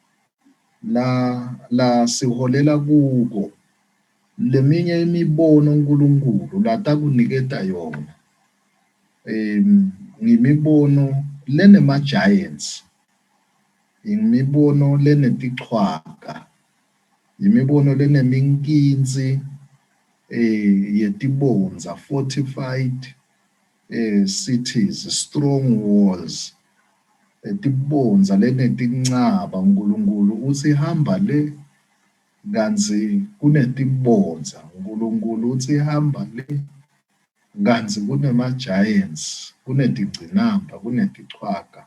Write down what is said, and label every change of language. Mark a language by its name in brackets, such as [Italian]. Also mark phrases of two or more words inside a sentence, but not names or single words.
[Swati] la siholela kuko, leminye imibono uNkulunkulu latakuniketa yona ngimibono lenema-giants, imibono lenetichwaka, imibono leneminkinzi yetibonza, [English] fortified cities, strong walls, [Swati] tibonza lenetincaba. uNkulunkulu uthi hamba le, kantsi kunetibonza. uNkulunkulu uthi hamba le, kantsi kunema-giants, kunetigcinamba, kunetichwaka.